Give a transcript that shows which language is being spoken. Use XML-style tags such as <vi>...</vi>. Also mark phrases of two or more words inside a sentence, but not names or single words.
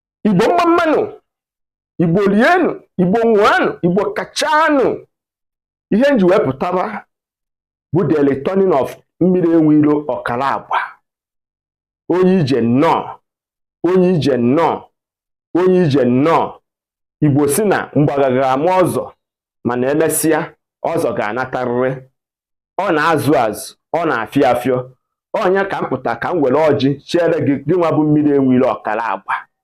<ig>Igbo mma mmanụ, Igbo lienụ, Igbo ṅụanụ, Igbo kachanụ. Ihe m ji wee pụtaba bụ</ig> <en>the returning of</en> <ig>mmiri enwe ilo ọkara agba. Onye ije nnọọ, onye ije nnọọ, onye ije nnọọ. Igbo si na mgbagagha ama ọzọ, mana emesịa, ọzọ ga-anatarịrị. Ọ na-azụ azụ, ọ na-afịọ afịọ. Ọ nya ka m pụta ka m were ọjị chere gị, gị nwa bụ mmiri enwe ilo ọkara agba.</ig>